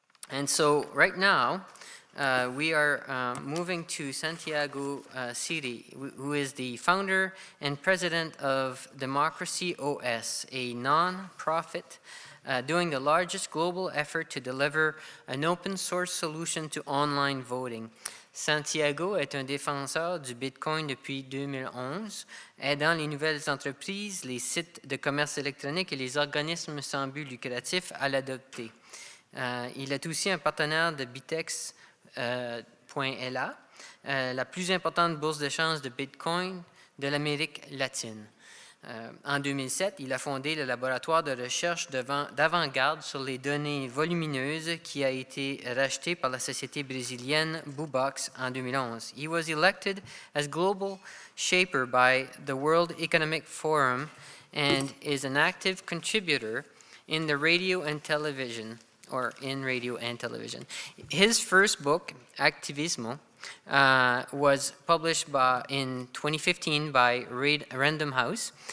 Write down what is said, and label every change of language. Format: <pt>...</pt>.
<en>And so right now, we are moving to Santiago Siri, who is the founder and president of Democracy OS, a non-profit doing the largest global effort to deliver an open source solution to online voting.</en> <fr>Santiago est un défenseur du Bitcoin depuis 2011, aidant les nouvelles entreprises, les sites de commerce électronique et les organismes sans but lucratif à l'adopter. Il est aussi un partenaire de Bitex.la, la plus importante bourse d'échange de Bitcoin de l'Amérique latine. En 2007, il a fondé le laboratoire de recherche d'avant-garde sur les données volumineuses qui a été racheté par la société brésilienne Bubox en 2011.</fr> <en>He was elected as global shaper by the World Economic Forum and is an active contributor in the radio and television, or in radio and television. His first book, Activismo, was published in 2015 by Random House.</en>